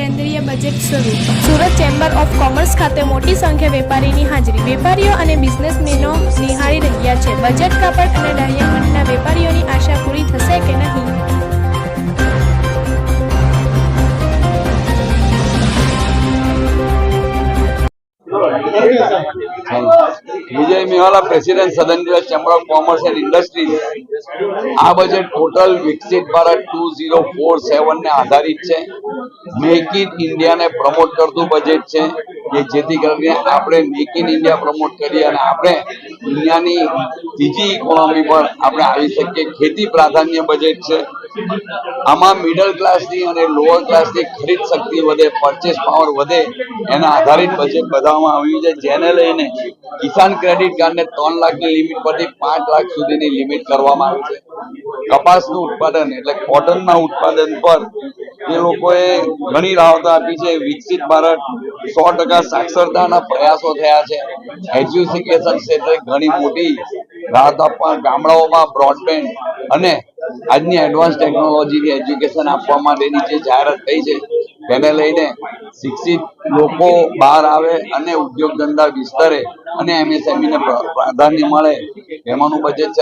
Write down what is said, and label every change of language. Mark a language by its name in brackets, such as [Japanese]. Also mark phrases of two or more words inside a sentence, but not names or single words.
[Gujarati] કેન્દ્રીય બજેટ શરૂ। સુરત ચેમ્બર ઓફ કોમર્સ ખાતે મોટી સંખ્યા વેપારીની હાજરી। વેપારીઓ અને બિઝનેસમેનો નિહાળી રહ્યા છે બજેટ કાપડ અને ડાયમંડના વેપારીઓની આશા પૂરી થશે કે નહીં। વિજય મેવાલા પ્રેસિડેન્ટ સદન ચેમ્બર ઓફ કોમર્સ એન્ડ ઇન્ડસ્ટ્રીઝ આ બજેટ ટોટલ વિકસિત ભારત 2047 ને આધારિત હૈ। મેક ઇન ઇન્ડિયા ને પ્રમોટ કરતું બજેટ હૈ કિ જેથી કરીને આપણે મેક ઇન ઇન્ડિયા પ્રમોટ કરીએ અને આપણે દુનિયાની ત્રીજી ઇકોનોમી પર આપણે આવી શકીએ। ખેતી પ્રાધાન્ય બજેટ હૈ। આમાં [English] middle class [Gujarati] ની અને [English] lower class [Gujarati] ની ખરીદ શક્તિ વધે, [English] purchase power [Gujarati] વધે એના આધારિત બજેટ બનાવવામાં આવ્યું છે। જેને લઈને કિસાન ક્રેડિટ કાર્ડ ને 3 લાખ કી લિમિટ પરથી 5 લાખ સુધીની લિમિટ કરવામાં આવી છે। કપાસનું ઉત્પાદન એટલે કોટનના ઉત્પાદન પર એ લોકોએ ઘણી રાહત આપી છે। વિકસિત ભારત 100% સાક્ષરતાના પ્રયાસો થયા છે। એજ્યુકેશન ક્ષેત્રે ઘણી મોટી રાહત આપવા ગામડાઓમાં બ્રોડબેન્ડ અને આજની [English] advance technologyની [Gujarati] એજ્યુકેશન આપવા માટેની જે જાહેરાત થઈ છે તેને લઈને શિક્ષિત લોકો બહાર આવે અને ઉદ્યોગ ધંધા વિસ્તરે અને એમએસએમઈ ને પ્રાધાન્ય મળે એમાંનું બજેટ છે।